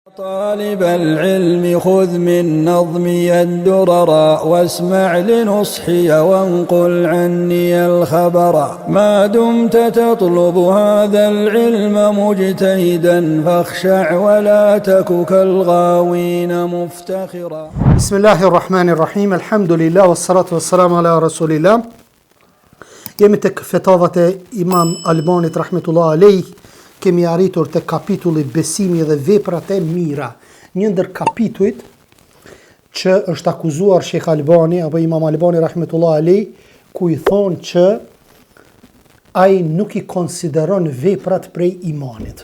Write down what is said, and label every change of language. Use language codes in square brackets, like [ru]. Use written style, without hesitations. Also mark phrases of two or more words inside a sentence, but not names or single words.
[ar] طالب العلم خذ من نظمي الدرر واسمع لنصحي وانقل عني الخبر ما دمت تطلب هذا العلم مجتهدا فاخشع ولا تك كالغاوين مفتخرا. بسم الله الرحمن الرحيم. الحمد لله والصلاة والسلام على رسول الله. [sq] Jemi tek fetavat e Imam Albanit [ar] رحمة الله عليه. [sq] Kemi arritur te kapitulli besimi dhe veprat e mira. Një ndër kapitujt që është akuzuar Sheikh Albani apo Imam Albani [ar] رحمة الله عليه, [sq] ku i thonë që ai nuk i konsideron veprat prej imanit.